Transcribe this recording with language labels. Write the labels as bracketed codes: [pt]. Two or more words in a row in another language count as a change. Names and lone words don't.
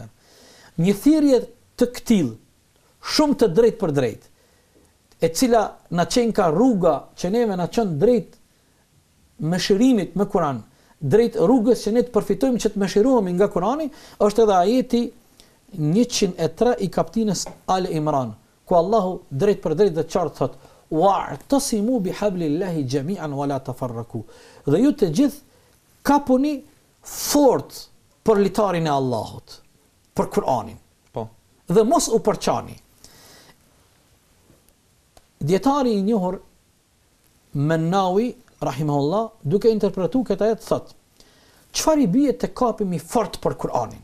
[sq] Një thirrje të këtill, shumë të drejtë për drejtë, e cila na çon ka rruga që neve na çon drejt mëshirimit me Kur'an, drejt rrugës që ne të përfitojmë që të mëshirohemi nga Kur'ani, është edhe ajeti 103 i kaptinës Al Imran, ku Allahu drejt për drejt dhe qartë thot: [ar] "واعتصموا بحبل الله جميعا ولا تفرقوا." [sq] Dhe ju të gjithë kapuni fort për litarin e Allahut, për Kur'anin. Po. Dhe mos u përçani. Dietari i njohur Mennawi rahimahullah, duke interpretuar këtë ajet thot: "Çfarë i bie të kapemi fort për Kur'anin?"